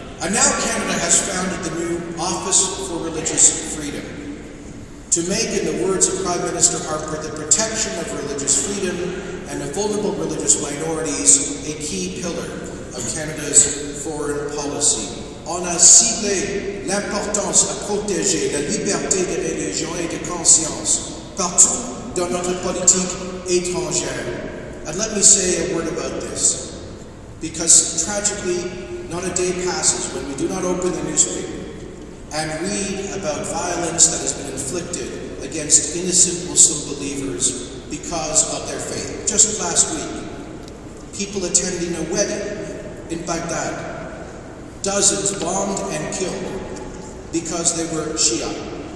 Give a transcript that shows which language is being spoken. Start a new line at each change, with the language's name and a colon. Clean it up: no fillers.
English: And now Canada has founded the new Office for Religious Freedom to make, in the words of Prime Minister Harper, the protection of religious freedom and of vulnerable religious minorities a key pillar of Canada's foreign policy.
French: On a ciblé l'importance à protéger la liberté de religion et de conscience partout dans notre politique étrangère.
English: And let me say a word about this, because tragically, not a day passes when we do not open the newspaper and read about violence that has been inflicted against innocent Muslim believers because of their faith. Just last week, people attending a wedding in Baghdad, dozens bombed and killed because they were Shia.